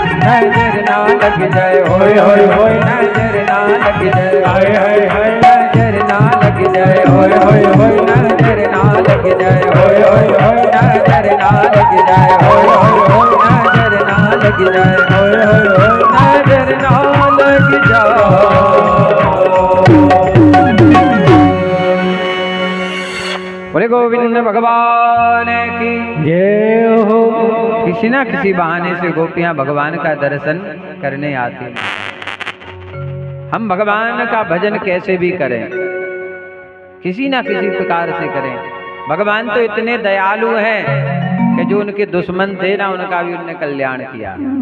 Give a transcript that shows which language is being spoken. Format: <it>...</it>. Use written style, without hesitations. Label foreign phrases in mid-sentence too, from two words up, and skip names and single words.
<hi>नजर ना लग जाए, होय होय होय नजर ना लग जाए, हाय हाय हाय नजर ना लग जाए, होय होय होय नजर ना लग जाए, होय होय होय नजर ना लग जाए, होय होय होय नजर ना लग जाए, होय होय होय नजर ना लग जाए। बोले गोविंद भगवान की जय हो। किसी ना किसी बहाने से गोपियां भगवान का दर्शन करने आती। हम भगवान का भजन कैसे भी करें, किसी ना किसी प्रकार से करें। भगवान तो इतने दयालु हैं कि जो उनके दुश्मन थे ना, उनका भी उन्होंने कल्याण किया।</hi>